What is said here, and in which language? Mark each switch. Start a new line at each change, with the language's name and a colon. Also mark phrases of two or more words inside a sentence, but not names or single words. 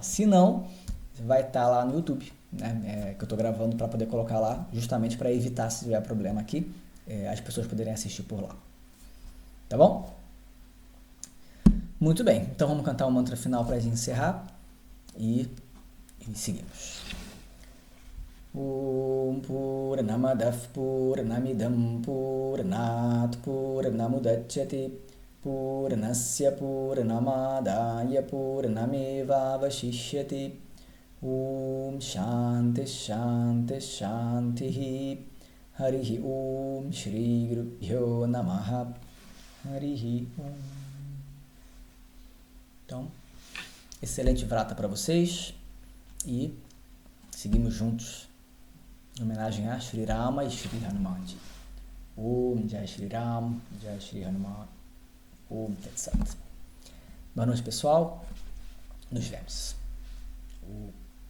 Portuguese: Se não, vai estar lá no YouTube, né? Que eu estou gravando para poder colocar lá, justamente para evitar, se tiver problema aqui, as pessoas poderem assistir por lá. Tá bom? Muito bem, então vamos cantar o mantra final para a gente encerrar e seguimos.
Sanskrit: ॐ पूर्णमदः पूर्णमिदं पूर्णात् पूर्णमुदच्यते पूर्णस्य पूर्णमादाय पूर्णमेवावशिष्यते ॐ शान्तिः शान्तिः शान्तिः हरिः ॐ श्री गुरुभ्यो नमः हरिः ॐ.
Portuguese: Então, excelente vrata para vocês e seguimos juntos em homenagem a Shri Rama e Shri Hanuman.
Sanskrit: ॐ जय श्री राम, जय श्री हनुमान. ॐ तत् सत्.
Portuguese: Boa noite, pessoal. Nos vemos.